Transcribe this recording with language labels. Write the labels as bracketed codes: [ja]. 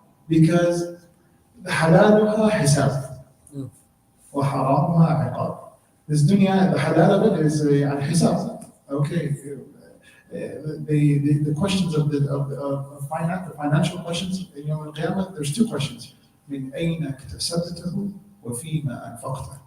[en] Because [ar] حلالها حساب وحرامها عقاب. [en] This dunya, the halal of it is حساب. Okay, the questions of finance, the financial questions in Yawm al-Qiyamah, there's two questions. [ar] من أين اكتسبته وفيما أنفقته.